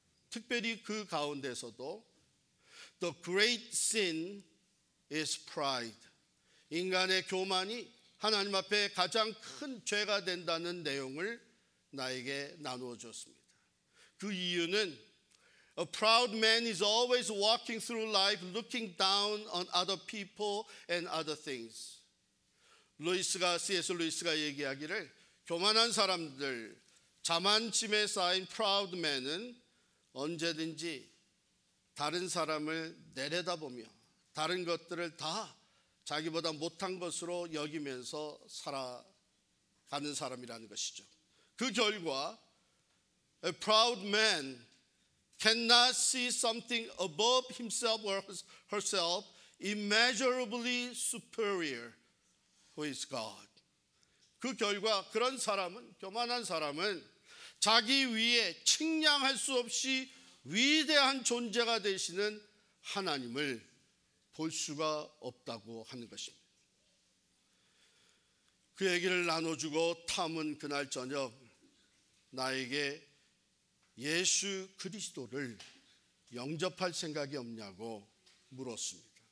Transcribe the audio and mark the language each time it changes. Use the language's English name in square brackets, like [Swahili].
[Korean] 특별히 그 가운데서도 [English] The great sin is pride, [Korean] 인간의 교만이 하나님 앞에 가장 큰 죄가 된다는 내용을 나에게 나누어 주었습니다. 그 이유는 [English] A proud man is always walking through life looking down on other people and other things. [Korean] C.S. 루이스가 얘기하기를 교만한 사람들, 자만심에 쌓인 proud man은 언제든지 다른 사람을 내려다보며 다른 것들을 다 자기보다 못한 것으로 여기면서 살아가는 사람이라는 것이죠. 그 결과 [English] A proud man cannot see something above himself or herself immeasurably superior who is God. [Korean] 그 결과 그런 사람은, 교만한 사람은 자기 위에 측량할 수 없이 위대한 존재가 되시는 하나님을 볼 수가 없다고 하는 것입니다. 그 얘기를 나눠주고 탐은 그날 저녁 나에게 예수 그리스도를 영접할 생각이 없냐고 물었습니다.